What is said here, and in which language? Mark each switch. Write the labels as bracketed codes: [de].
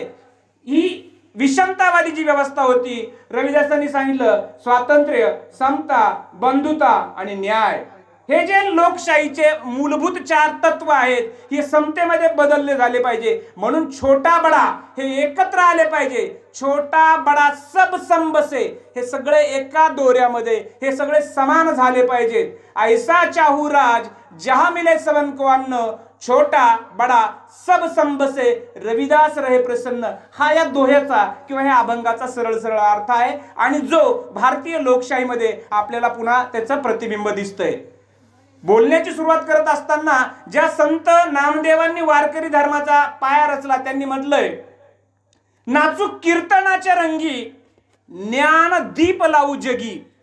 [mr] ही विषमतावादी जी व्यवस्था होती, रविदासांनी सांगितलं स्वातंत्र्य, समता, बंधुता आणि न्याय हे जे लोकशाहीचे मूलभूत 4 तत्व आहेत हे समतेमध्ये बदलले झाले पाहिजे। म्हणून [hi] छोटा बडा [mr] हे एकत्र आले पाहिजे। [hi] छोटा बडा सब संबसे, [mr] हे सगळे एका दोऱ्यामध्ये, हे सगळे समान झाले पाहिजेत। [hi] ऐसा चाहू राज जहां मिले सबन को अन्न, छोटा बडा सब संबसे रविदास रहे प्रसन्न। [mr] हा या दोह्याचा किंवा या अभंगाचा सरळ सरळ अर्थ आहे आणि जो भारतीय लोकशाहीमध्ये आपल्याला पुन्हा त्याचं प्रतिबिंब दिसतंय। बोलण्याची सुरुवात करत असताना ज्या संत नामदेवांनी वारकरी धर्माचा पाया रचला त्यांनी म्हटलंय नाचू कीर्तनाच्या रंगी, ज्ञान दीप लावू जगी।